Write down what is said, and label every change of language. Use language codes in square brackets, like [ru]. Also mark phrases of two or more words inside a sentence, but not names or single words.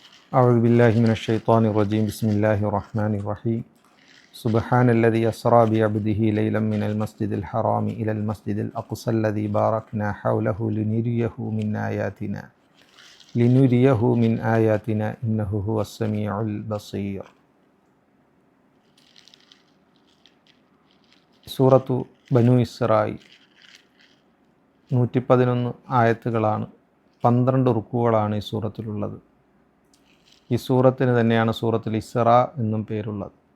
[ar] أعوذ بالله من الشيطان الرجيم بسم الله الرحمن الرحيم سبحان الذي أسرى بعبده ليلا من المسجد الحرام إلى المسجد الأقصى الذي باركنا حوله لنريه من آياتنا إنه هو السميع البصير. [ml] സൂറത്തു ബനു ഇസ്രായീൽ 111 ആയത്തുകളാണ്, 12 റുക്കുകളാണ് ഈ സൂറത്തിലുള്ളത്. ഈ സൂറത്തിന് തന്നെയാണ് സൂറത്തുൽ ഇസ്റാ എന്നും പേരുള്ളത്.